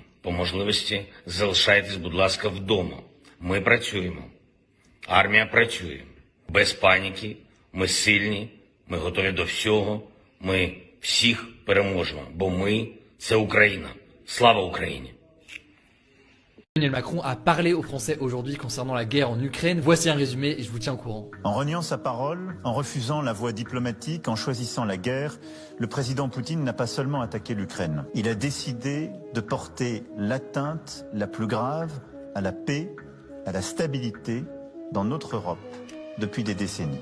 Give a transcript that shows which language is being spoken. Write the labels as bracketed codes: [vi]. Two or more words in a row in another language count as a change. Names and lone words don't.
[uk] По можливості залишайтесь, будь ласка, вдома. Ми працюємо. Армія працює. Без паніки. Ми сильні. Ми готові до всього. Ми всіх переможемо. Бо ми – це Україна. Слава Україні! [fr] Emmanuel Macron a parlé aux Français aujourd'hui concernant la guerre en Ukraine. Voici un résumé et je vous tiens au courant. En reniant sa parole, en refusant la voie diplomatique, en choisissant la guerre, le président Poutine n'a pas seulement attaqué l'Ukraine. Il a décidé de porter l'atteinte la plus grave à la paix, à la stabilité dans notre Europe depuis des décennies.